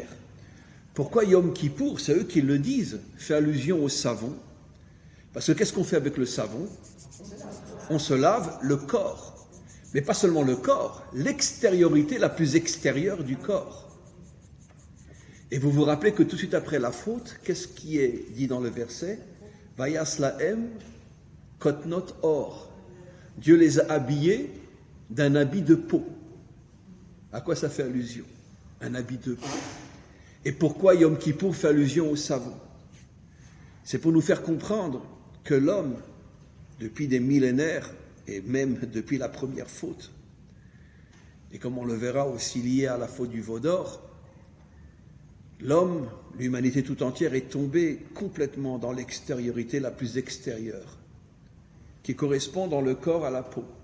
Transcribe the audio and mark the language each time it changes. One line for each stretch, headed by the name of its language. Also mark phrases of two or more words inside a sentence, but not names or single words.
French: Pourquoi Yom Kippour, c'est eux qui le disent, fait allusion au savon? Parce que qu'est-ce qu'on fait avec le savon? On se lave le corps. Mais pas seulement le corps, l'extériorité la plus extérieure du corps. Et vous vous rappelez que tout de suite après la faute, qu'est-ce qui est dit dans le verset?
Hebrew: ויעש להם כתנות עור.
French: Dieu les a habillés d'un habit de peau. À quoi ça fait allusion? Un habit de peau. Et pourquoi Yom Kippour fait allusion au savon? C'est pour nous faire comprendre que l'homme, depuis des millénaires, et même depuis la première faute, et comme on le verra aussi lié à la faute du veau d'or, l'homme, l'humanité tout entière, est tombée complètement dans l'extériorité la plus extérieure, qui correspond dans le corps à la peau.